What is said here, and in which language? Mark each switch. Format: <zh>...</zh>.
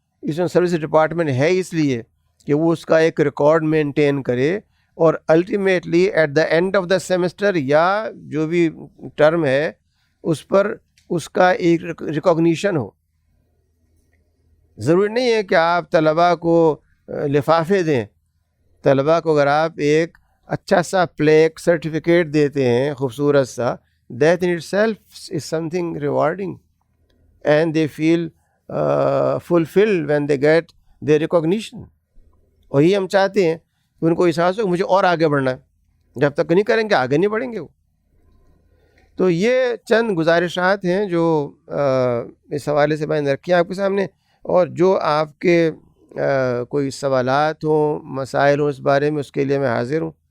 <ur>Student services department ہے اس لیے کہ وہ اس کا ایک ریکارڈ مینٹین کرے, اور</ur> <en>ultimately at the end of the semester</en> <ur>یا جو بھی ٹرم ہے اس پر اس کا ایک ریکاگنیشن ہو. ضروری نہیں ہے کہ آپ طلباء کو لفافے دیں. طلباء کو اگر آپ ایک اچھا سا پلیک سرٹیفکیٹ دیتے ہیں خوبصورت سا,</ur> <en>that in itself is something rewarding and they feel fulfilled when they get their recognition.</en> <ur>اور یہ ہم چاہتے ہیں کہ ان کو احساس ہو کہ مجھے اور آگے بڑھنا ہے, جب تک نہیں کریں گے آگے نہیں بڑھیں گے وہ. تو یہ چند گزارشات ہیں جو اس حوالے سے میں نے رکھی آپ کے سامنے, اور جو آپ کے کوئی سوالات ہوں, مسائل ہوں اس بارے میں, اس کے لیے میں حاضر ہوں.</ur>